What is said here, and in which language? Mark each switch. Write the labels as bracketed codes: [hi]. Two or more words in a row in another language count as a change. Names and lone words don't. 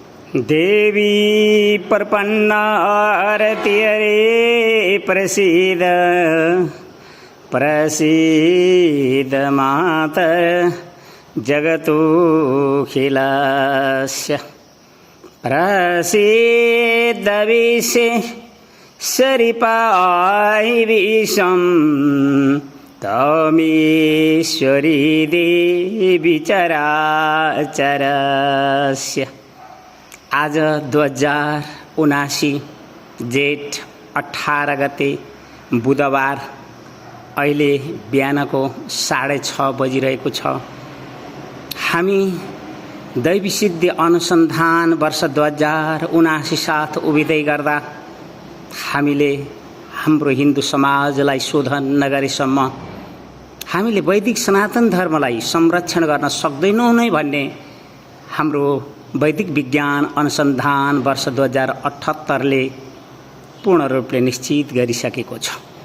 [sa] देवी प्रपन्ना आरती हरे प्रसीद प्रसीद माता जगतोऽखिलस्य प्रसीद विश्वेश्वरी विश्वं तमीश्वरी देवी चराचरस्य। [ne] आज 2079 जेठ 18 गते बुधबार अहिले बिहानको 6:30 बजिरहेको छ। हामी दैवी सिद्धि अनुसन्धान वर्ष 2079 साथ उभिँदै गर्दा हामीले हाम्रो हिन्दू समाजलाई शोधन नगरेसम्म हामीले वैदिक सनातन धर्मलाई संरक्षण गर्न सक्दैनौँ नै भन्ने हाम्रो वैदिक विज्ञान अनुसन्धान वर्ष 2078 ले पूर्ण रूपले निश्चित गरिसकेको छ।